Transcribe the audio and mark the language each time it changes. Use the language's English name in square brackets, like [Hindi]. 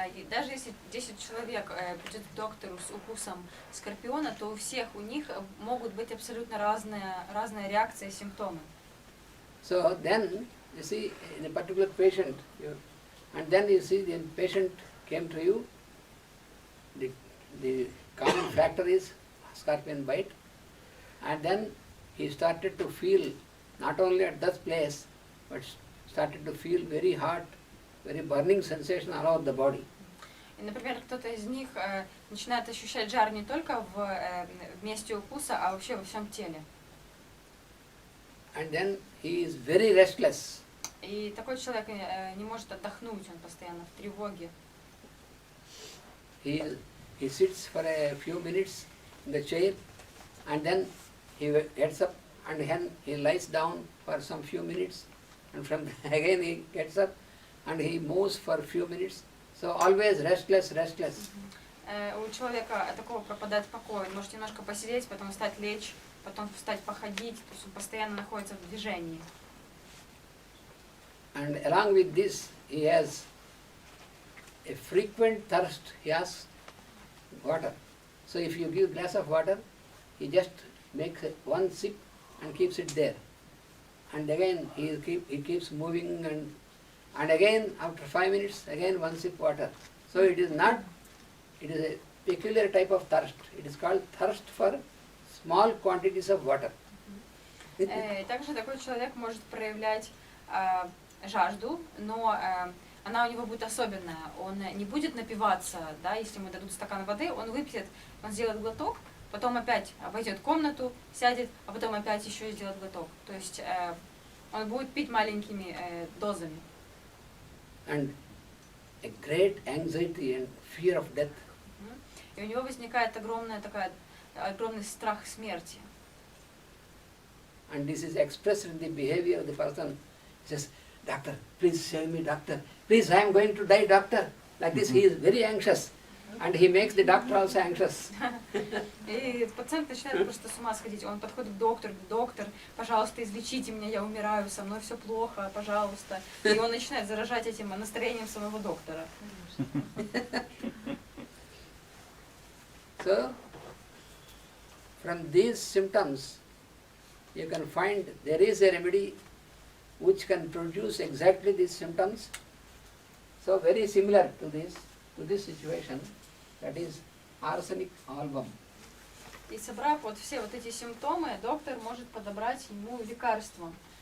[Russian] Даже если 10 человек придет к доктору с укусом скорпиона, то у них могут быть абсолютно разные реакции и симптомы. [English] So then, you see, in a particular patient, and then you see the patient came to you, the common factor is scorpion bite, and then he started to feel, not only at that place, but started to feel very hot, very burning sensation all over the body. [Russian] И, например, кто-то из них начинает ощущать жар не только в месте укуса, а вообще во всем теле. [English] And then he is very restless. [Russian] И такой человек не может отдохнуть, он постоянно в тревоге. [English] He sits for a few minutes in the chair, and then he gets up, and then he lies down for some few minutes, and from again he gets up, and he moves for a few minutes. So always restless. [Russian] У человека такого пропадает покой. Он может немножко посидеть, потом встать, лечь, потом встать, походить. То есть он постоянно находится в движении. [English] And along with this, he has a frequent thirst. He has water. So if you give a glass of water, he just makes one sip and keeps it there. And again he keeps moving, and again after 5 minutes, again one sip water. So it is a peculiar type of thirst. It is called thirst for small quantities of water. [Russian] Также такой человек может проявлять жажду, но она у него будет особенная. Он не будет напиваться, да, если ему дадут стакан воды, он выпьет, он сделает глоток, потом опять обойдет комнату, сядет, а потом опять еще сделает глоток. То есть он будет пить маленькими дозами. [English] And a great anxiety and fear of death. [Russian] И у него возникает огромный страх смерти. [English] And this is expressed in the behavior of the person. He says, "Doctor, please save me, doctor. Please, I am going to die, doctor." Like this, he is very anxious. And he makes the doctor also anxious. [Russian] И пациент начинает просто с ума сходить. Он подходит к доктору, говорит: доктор, пожалуйста, излечите меня, я умираю, со мной все плохо, пожалуйста. И он начинает заражать этим настроением самого доктора. [English] So, from these symptoms, you can find there is a remedy which can produce exactly these symptoms. So, very similar to this situation, that is arsenic album. [Russian] И собрав вот все вот эти симптомы, доктор может подобрать ему лекарство.